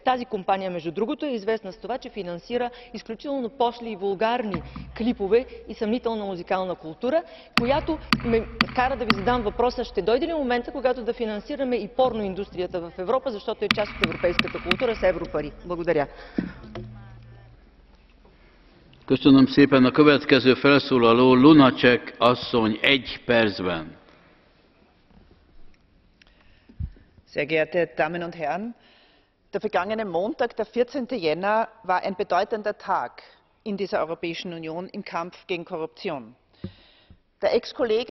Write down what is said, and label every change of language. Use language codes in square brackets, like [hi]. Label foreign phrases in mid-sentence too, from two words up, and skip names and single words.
[bg] Тази компания, между другото, е известна с това, че финансира изключително пошли и вулгарни клипове и съмнителна музикална култура, която ме кара да ви задам въпроса: ще дойде ли момента, когато да финансираме и порноиндустрията в Европа, защото е част от европейската култура, с европари? Благодаря. [hu] Köszönöm szépen. A következő felszólaló Lunacek asszony, 1 percben. [de] Sehr geehrte Damen und Herren, der vergangene Montag, der 14. Jänner, war ein bedeutender Tag in dieser Europäischen Union im Kampf gegen Korruption. Der Ex-Kollege